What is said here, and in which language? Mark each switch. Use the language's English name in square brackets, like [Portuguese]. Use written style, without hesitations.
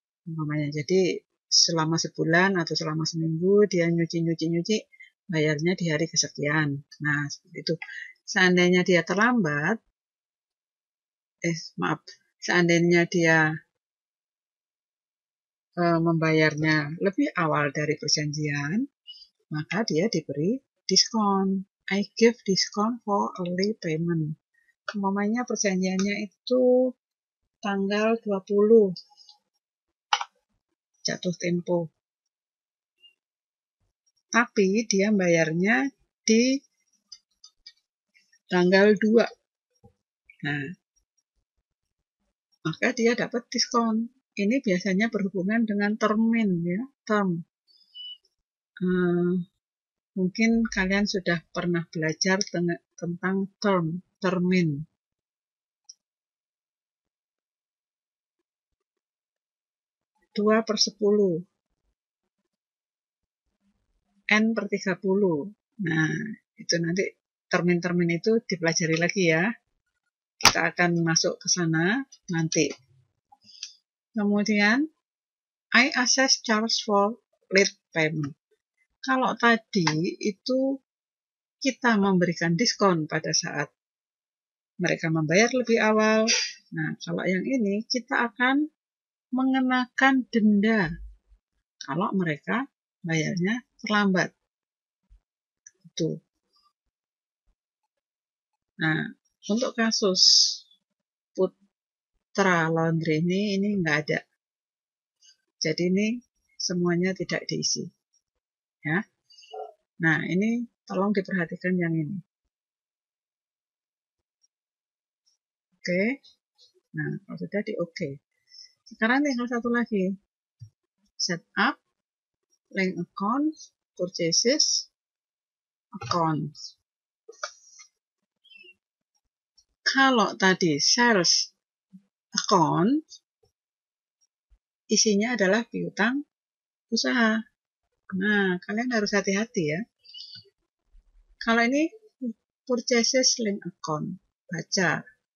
[Indonesian] Umpamanya, jadi selama sebulan atau selama seminggu dia nyuci, bayarnya di hari kesekian. Nah, seperti itu. Seandainya dia terlambat, seandainya dia membayarnya lebih awal dari perjanjian, maka dia diberi diskon. [English] I give discount for early payment. [Indonesian] Umpamanya perjanjiannya itu tanggal 20 jatuh tempo. Tapi dia bayarnya di tanggal 2. Nah, maka dia dapat diskon. Ini biasanya berhubungan dengan termin ya, term. Mungkin kalian sudah pernah belajar tentang termin. Dua per 10. N/30. Nah, itu nanti termin-termin itu dipelajari lagi ya. Kita akan masuk ke sana nanti. Kemudian, [English] I assess charge for late payment. [Indonesian] Kalau tadi itu kita memberikan diskon pada saat mereka membayar lebih awal. Nah, kalau yang ini kita akan mengenakan denda kalau mereka bayarnya terlambat. Itu. Nah, untuk kasus Putra Laundry ini nggak ada. Jadi ini semuanya tidak diisi. Ya. Nah, ini tolong diperhatikan yang ini. Oke. Nah, kalau sudah di oke. Sekarang tinggal satu lagi. [English] Set up, link account, purchases, account. [Indonesian] Kalau tadi sales account, isinya adalah piutang usaha. Nah, kalian harus hati-hati ya. Kalau ini purchases link account, baca.